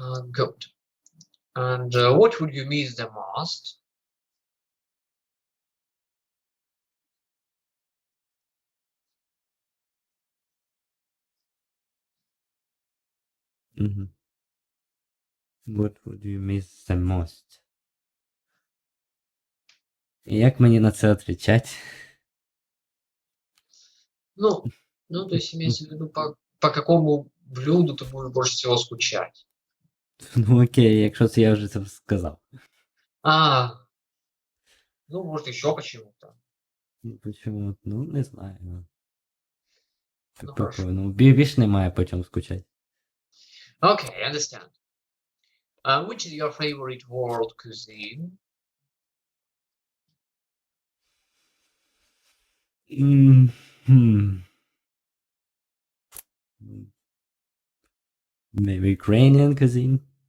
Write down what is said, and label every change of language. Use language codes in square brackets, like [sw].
[en] Good. And what would you miss the most? Mm-hmm. What would you miss the most? [uk] І як мені на це відповідати? [ru] Ну, то есть имеется в виду, по какому блюду ты будешь больше всего скучать. [uk] Ну окей, якщо це я вже це сказав. [ru] А, ну, может, еще почему-то. Ну, почему? Ну, не знаю. Ну, хорошо. [uk] Ну, більш немає по чому скучати. [en] Okay, I understand. Which is your favorite world cuisine? Hmm. Maybe Ukrainian cuisine?